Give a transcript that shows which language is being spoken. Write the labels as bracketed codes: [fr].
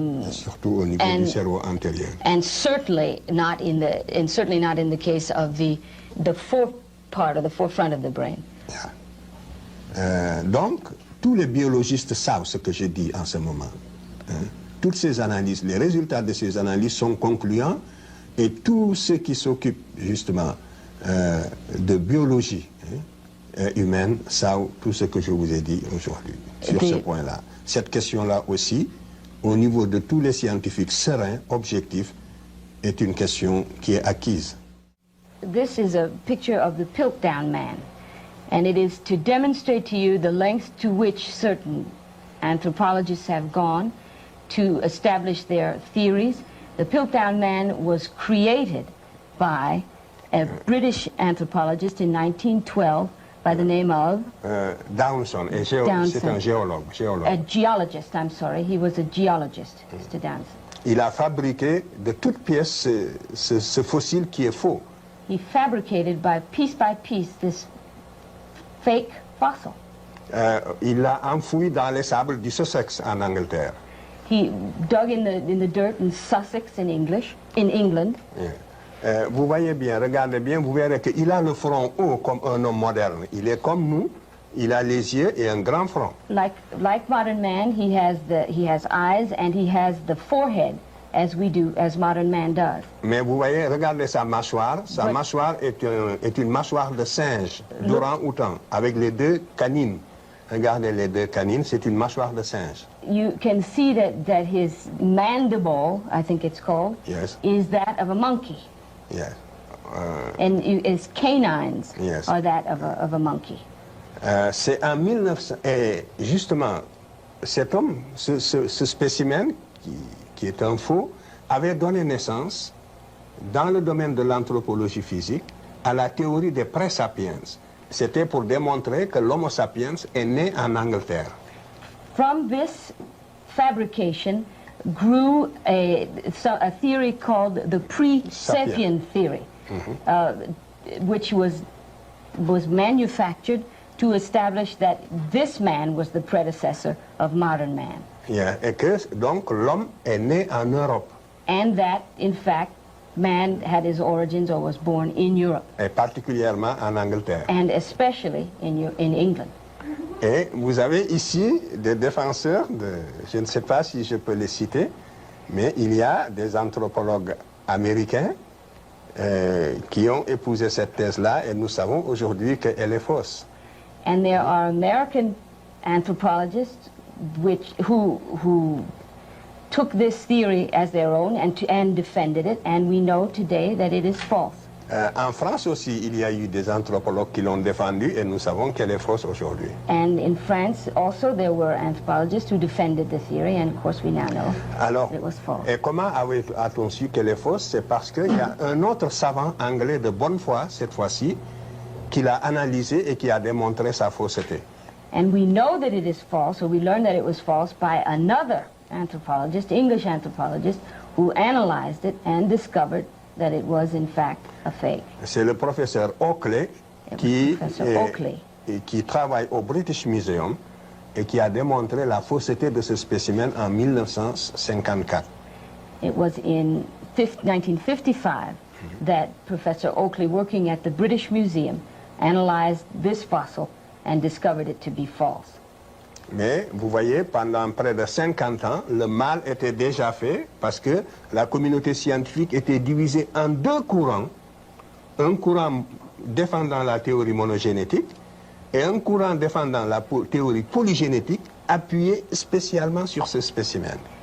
[fr] Surtout au niveau du cerveau antérieur. [en] And certainly not in the case of the forefront of the brain. Yeah. [fr] Donc, tous les biologistes savent ce que je dis en ce moment. Toutes ces analyses, les résultats de ces analyses sont concluants, et tous ceux qui s'occupent justement de biologie humaine savent tout ce que je vous ai dit aujourd'hui sur ce point-là. Cette question-là aussi, au niveau de tous les scientifiques sereins, objectifs, est une question qui est acquise. [en] This is a picture of the Piltdown Man, and it is to demonstrate to you the lengths to which certain anthropologists have gone to establish their theories. The Piltdown Man was created by a British anthropologist in 1912 by the name of [fr] Downson, c'est un géologue. [en] A geologist, I'm sorry. He was a geologist, Mr. Downson. [fr] Il a fabriqué de toutes pièces ce fossile qui est faux. [en] He fabricated by piece this fake fossil. [fr] Il l'a enfoui dans les sables du Sussex en Angleterre. [en] He dug in the dirt in Sussex in England. [fr] Vous voyez bien, regardez bien, vous verrez qu'il a le front haut comme un homme moderne. Il est comme nous, il a les yeux et un grand front. [en] Like modern man, he has eyes and he has the forehead as modern man does. [fr] Mais vous voyez, regardez sa mâchoire. Sa mâchoire est une mâchoire de singe, d'orang-outan, avec les deux canines. Regardez les deux canines, c'est une mâchoire de singe. [en] You can see that his mandible, I think it's called, Yes. is that of a monkey. Yes. And his canines Yes. are that of a monkey. [fr] C'est en 1900... Et justement, cet homme, ce spécimen, qui est un faux, avait donné naissance, dans le domaine de l'anthropologie physique, à la théorie des pré-sapiens. C'était pour démontrer que l'Homo sapiens est né en Angleterre. [en] From this fabrication grew a theory called the pre-sapien theory, which was manufactured to establish that this man was the predecessor of modern man. Yeah. [fr] Et que donc l'homme est né en Europe. [en] And that, in fact, man had his origins or was born in Europe. [fr] Et particulièrement en Angleterre. [en] And especially in England. [fr] Et vous avez ici des défenseurs, je ne sais pas si je peux les citer, mais il y a des anthropologues américains qui ont épousé cette thèse-là et nous savons aujourd'hui qu'elle est fausse. [en] And there are American anthropologists who took this theory as their own and defended it, and we know today that it is false. [fr] En France aussi, il y a eu des anthropologues qui l'ont défendue et nous savons qu'elle est fausse aujourd'hui. [en] And in France also there were anthropologists who defended the theory, and of course we now know it was false. [fr] Et comment a-t-on su qu'elle est fausse? C'est parce qu'il y a un autre savant anglais de bonne foi, cette fois-ci, qui l'a analysé et qui a démontré sa fausseté. [en] And we know that it is false, or we learned that it was false by another anthropologist, English anthropologist, who analyzed it and discovered that it was in fact a fake. [fr] C'est le professeur Oakley qui travaille au British Museum et qui a démontré la fausseté de ce spécimen en 1954. [en] It was in 1955 that Professor Oakley, working at the British Museum, analyzed this fossil and discovered it to be false. [fr] Mais vous voyez, pendant près de 50 ans, le mal était déjà fait parce que la communauté scientifique était divisée en deux courants. Un courant défendant la théorie monogénétique et un courant défendant la théorie polygénétique appuyé spécialement sur ce spécimen.